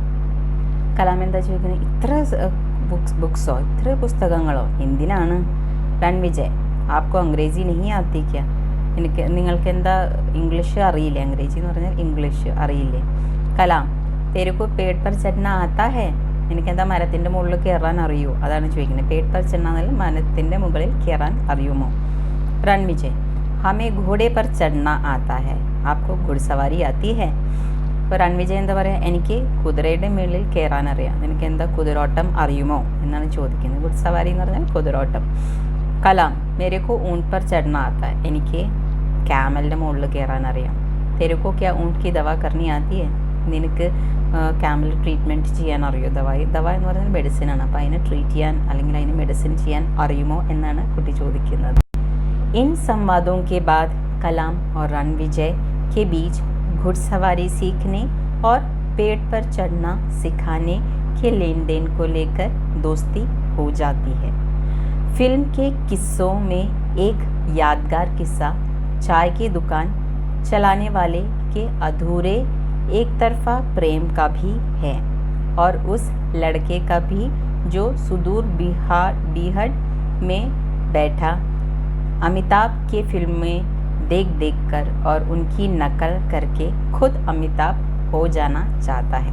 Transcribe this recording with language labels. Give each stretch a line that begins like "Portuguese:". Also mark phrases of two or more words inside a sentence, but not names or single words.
Malayalam: കലാം എന്താ ചോദിക്കുന്നത്? ഇത്ര ബുക്സോ, ഇത്ര പുസ്തകങ്ങളോ എന്തിനാണ്?
Hindi: രൺവിജയ്, आपको अंग्रेज़ी नहीं आती क्या?
Malayalam: നിങ്ങൾക്ക് എന്താ ഇംഗ്ലീഷ് അറിയില്ലേ? അംഗ്രേജി എന്ന് പറഞ്ഞാൽ ഇംഗ്ലീഷ് അറിയില്ലേ?
Hindi: കലാം, तेरेको पेड़ पर ചढ़ना आता है?
Malayalam: എനിക്കെന്താ മരത്തിൻ്റെ മുകളിൽ കയറാൻ അറിയോ? അതാണ് ചോദിക്കുന്നത്.
Hindi: पेड़ पर चढ़ना
Malayalam: എന്നാൽ മരത്തിൻ്റെ മുകളിൽ കയറാൻ അറിയുമോ?
Hindi: രൺവിജയ്, हमें घोड़े पर ചढ़ना आता है, आपको घुड़सवारी आती है?
Malayalam: അപ്പോൾ രൺവിജയ് എന്താ പറയുക? എനിക്ക് കുതിരയുടെ മുകളിൽ കയറാൻ അറിയാം. നിനക്ക് എന്താ കുതിരോട്ടം അറിയുമോ എന്നാണ് ചോദിക്കുന്നത്.
Hindi: घुड़सवारी
Malayalam: എന്ന് പറഞ്ഞാൽ കുതിരോട്ടം.
Hindi: കലാം, मेरेको ऊँट पर ചढ़ना आता है,
Malayalam: എനിക്ക് ക്യാമലിൻ്റെ മുകളിൽ കയറാൻ അറിയാം.
Hindi: तेरेको क्या ऊँट की दवा करनी आती है?
Malayalam: നിനക്ക്
English: camel treatment
Malayalam: ചെയ്യാൻ അറിയോ? ദവ എന്ന് പറഞ്ഞാൽ മെഡിസിനാണ്. അപ്പോൾ അതിനെ ട്രീറ്റ് ചെയ്യാൻ അല്ലെങ്കിൽ അതിന് മെഡിസിൻ ചെയ്യാൻ അറിയുമോ എന്നാണ് കുട്ടി ചോദിക്കുന്നത്.
Hindi: इन संवादों के बाद कलाम और रणविजय के बीच घुड़सवारी सीखने और पेड़ पर चढ़ना सिखाने के लेन देन को लेकर दोस्ती हो जाती है. फिल्म के किस्सों में एक यादगार किस्सा चाय की दुकान चलाने वाले के अधूरे एक तरफा प्रेम का भी है और उस लड़के का भी जो सुदूर बीहड़ में बैठा अमिताभ के फिल्में देख कर और उनकी नकल करके खुद अमिताभ हो जाना चाहता है.